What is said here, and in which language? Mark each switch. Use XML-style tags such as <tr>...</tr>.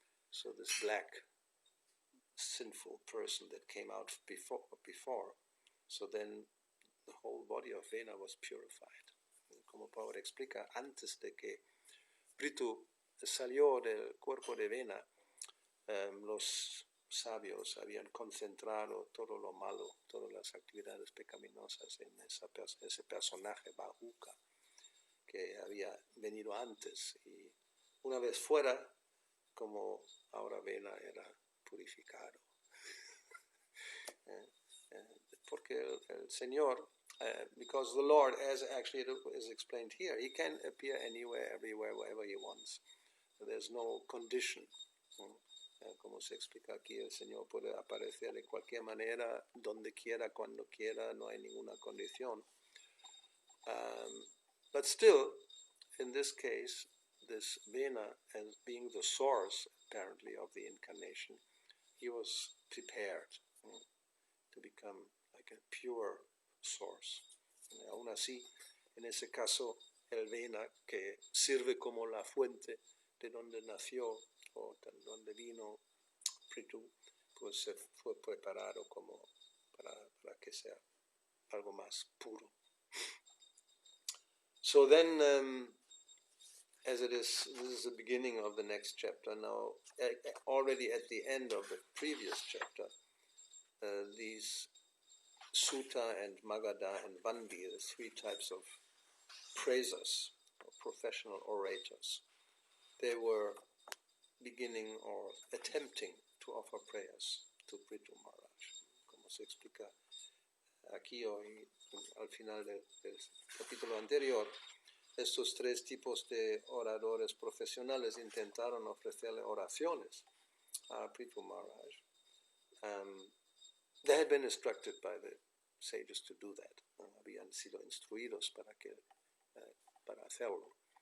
<en>So this black, sinful person that came out before, so then the whole body of Vena was purified.</en> <es>Como Prabhupada explica, antes de que Prithu salió del cuerpo de Vena, los sabios habían concentrado todo lo malo, todas las actividades pecaminosas en ese personaje bahuka que había venido antes, y una vez fuera, como ahora Vena era purificado. Porque el Señor,</es> <en>because the Lord, as actually is explained here, He can appear anywhere, everywhere, wherever He wants. There's no condition.</en> <es>Como se explica aquí, el Señor puede aparecer de cualquier manera, donde quiera, cuando quiera, no hay ninguna condición.</es> <en>But still, in this case, this Vena, as being the source, apparently, of the incarnation, he was prepared to become like a pure source.</en> <es>Aún así, en ese caso, el Vena, que sirve como la fuente de donde nació o de donde vino Prithu, pues se fue preparado como para que sea algo más puro.</es> <en>So then, as this is the beginning of the next chapter. Now, already at the end of the previous chapter, these Sutta and Magadha and Vandi, the three types of praisers, or professional orators, they were beginning or attempting to offer prayers to Prithu Maharaj.</en> <es>Como se explica aquí hoy, al final del capítulo anterior, estos tres tipos de oradores profesionales intentaron ofrecerle oraciones a Prithu Maharaj.</es> <en>They had been instructed by the sages to do that.</en> <es>Habían sido instruidos para hacerlo.</es>